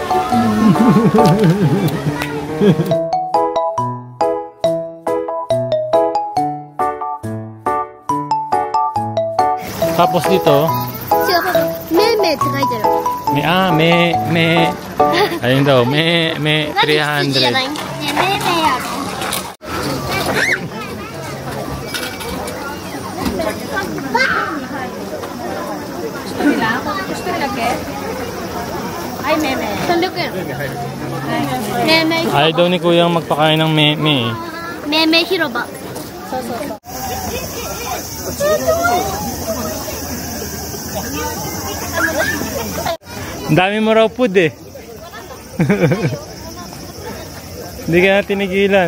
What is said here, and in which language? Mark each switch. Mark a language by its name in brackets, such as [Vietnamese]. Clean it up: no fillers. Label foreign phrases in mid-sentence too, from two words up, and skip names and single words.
[Filipino] Tapos dito, [Japanese] 違う、めいめいって書いてる。 [Filipino] ayun daw, [Japanese] 何羊じゃな 300. い？ね、めいめいある。 [Filipino] Ay, meme. [Japanese] 300円。めいめい。 [Filipino] Ayaw daw ni Kuya magpakain ng meme. [Japanese] めいめい広場。 [Filipino] Ang dami mo raw food eh. Hindi ka na tinigilan.